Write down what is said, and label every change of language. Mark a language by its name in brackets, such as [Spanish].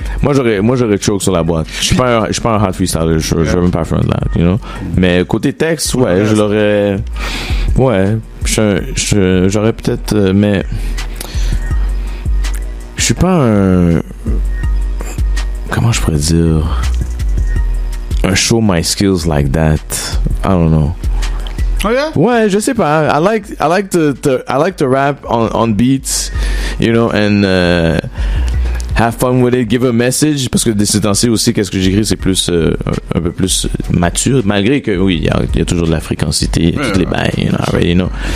[French] Moi, j'aurais choke sur la boîte. Je suis pas un hot freestyler. Je vais même pas faire de that, [English] you know? [French] Mais côté texte, ouais, je l'aurais... Ouais, j'aurais peut-être... Mais... Je suis pas un... Comment je pourrais dire... [English] Un show my skills like that. I don't know. Oh yeah? [French] Ouais, je sais pas. [English] I like to rap on beats, you know, and have fun with it, give a message, [French] parce que de ces temps-ci aussi, qu'est-ce que j'écris, c'est plus un peu plus mature, malgré que oui, il y a toujours de la fréquencité, toutes les bails, [English] you know, already know.